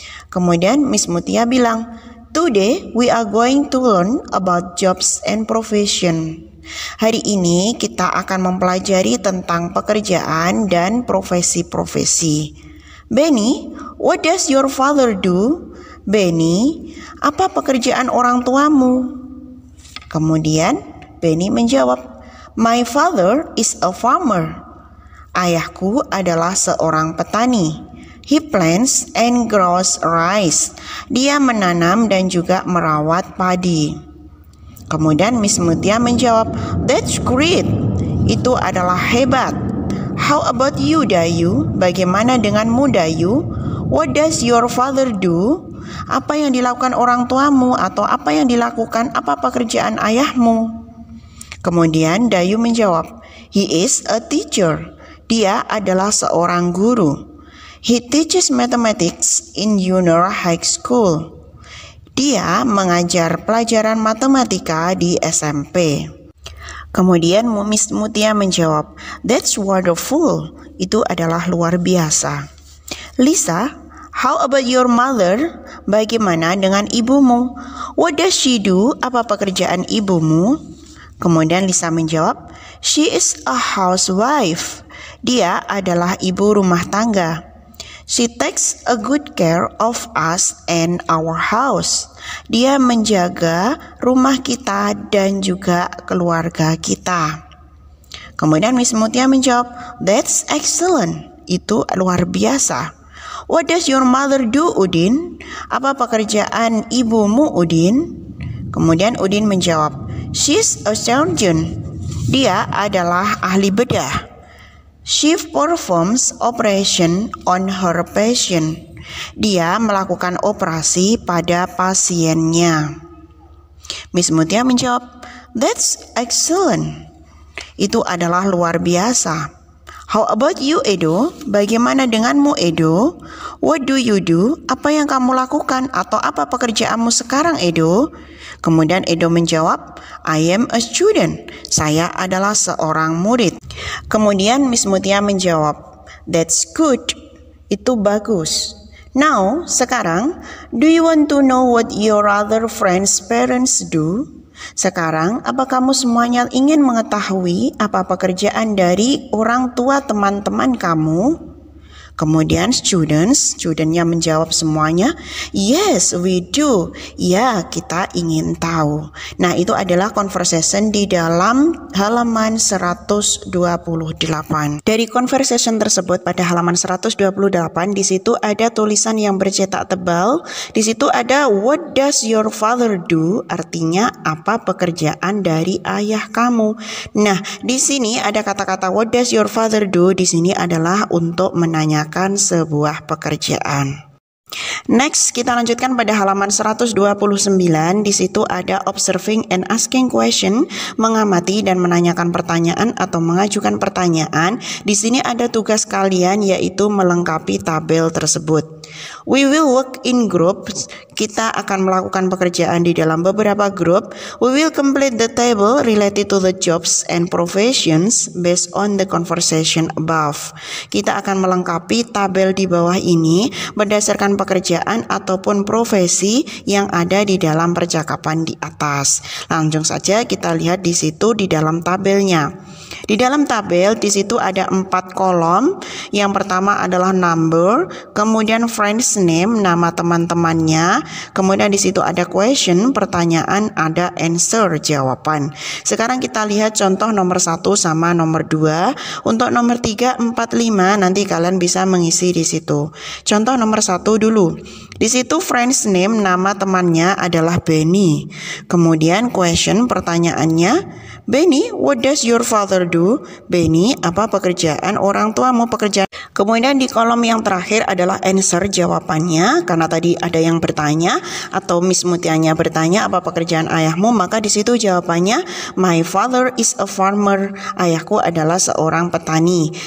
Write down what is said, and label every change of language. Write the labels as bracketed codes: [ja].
[id] Kemudian Miss Mutia bilang, [en] today we are going to learn about jobs and profession. [id] Hari ini kita akan mempelajari tentang pekerjaan dan profesi-profesi. [en] Benny, what does your father do? [id] Benny, apa pekerjaan orang tuamu? Kemudian Benny menjawab, [en] my father is a farmer. [id] Ayahku adalah seorang petani. [en] He plants and grows rice. [id] Dia menanam dan juga merawat padi. Kemudian Miss Mutia menjawab, [en] that's great. [id] Itu adalah hebat. [en] How about you, Dayu? [id] Bagaimana denganmu, Dayu? [en] What does your father do? [id] Apa yang dilakukan orang tuamu atau apa yang dilakukan, apa pekerjaan ayahmu? Kemudian Dayu menjawab, [en] he is a teacher. [id] Dia adalah seorang guru. [en] He teaches mathematics in junior high school. [id] Dia mengajar pelajaran matematika di SMP. Kemudian Miss Mutia menjawab, [en] that's wonderful. [id] Itu adalah luar biasa. [en] Lisa, how about your mother? [id] Bagaimana dengan ibumu? [en] What does she do? [id] Apa pekerjaan ibumu? Kemudian Lisa menjawab, [en] she is a housewife. [id] Dia adalah ibu rumah tangga. [en] She takes a good care of us and our house. [id] Dia menjaga rumah kita dan juga keluarga kita. Kemudian Miss Mutia menjawab, [en] that's excellent. [id] Itu luar biasa. [en] What does your mother do, Udin? [id] Apa pekerjaan ibumu, Udin? Kemudian Udin menjawab, [en] she's a surgeon. [id] Dia adalah ahli bedah. [en] She performs operation on her patient. [id] Dia melakukan operasi pada pasiennya. Miss Mutia menjawab, [en] that's excellent. [id] Itu adalah luar biasa. [en] How about you, Edo? [id] Bagaimana denganmu, Edo? [en] What do you do? [id] Apa yang kamu lakukan atau apa pekerjaanmu sekarang, Edo? Kemudian Edo menjawab, [en] I am a student. [id] Saya adalah seorang murid. Kemudian Miss Mutia menjawab, [en] that's good. [id] Itu bagus. [en] Now, sekarang, do you want to know what your other friends' parents do? [id] Sekarang, apa kamu semuanya ingin mengetahui apa pekerjaan dari orang tua teman-teman kamu? Kemudian studentnya menjawab semuanya, [en] yes we do. [id] Ya, kita ingin tahu. Nah, itu adalah conversation di dalam halaman 128. Dari conversation tersebut pada halaman 128, di situ ada tulisan yang bercetak tebal. [en] Di situ ada what does your father do? [id] Artinya apa pekerjaan dari ayah kamu. Nah, di sini ada kata-kata [en] what does your father do? [id] Di sini adalah untuk menanyakan sebuah pekerjaan. Next, kita lanjutkan pada halaman 129. Di situ ada [en] observing and asking question, [id] mengamati dan menanyakan pertanyaan atau mengajukan pertanyaan. Di sini ada tugas kalian yaitu melengkapi tabel tersebut. [en] We will work in groups. [id] Kita akan melakukan pekerjaan di dalam beberapa grup. [en] We will complete the table related to the jobs and professions based on the conversation above. [id] Kita akan melengkapi tabel di bawah ini berdasarkan pekerjaan ataupun profesi yang ada di dalam percakapan di atas. Langsung saja kita lihat di situ di dalam tabelnya. Di dalam tabel di situ ada 4 kolom. Yang pertama adalah number, kemudian friend's name, nama teman-temannya, kemudian di situ ada question, pertanyaan, ada answer, jawaban. Sekarang kita lihat contoh nomor 1 sama nomor 2. Untuk nomor 3, 4, 5 nanti kalian bisa mengisi di situ. Contoh nomor 1 dulu. Di situ friend's name, nama temannya adalah Benny. [en] Kemudian question, pertanyaannya, Benny, what does your father do? [id] Benny, apa pekerjaan orang tuamu? Pekerjaan. Kemudian di kolom yang terakhir adalah answer, jawabannya. Karena tadi ada yang bertanya atau Miss Mutianya bertanya apa pekerjaan ayahmu, maka di situ jawabannya [en] my father is a farmer. [id] Ayahku adalah seorang petani.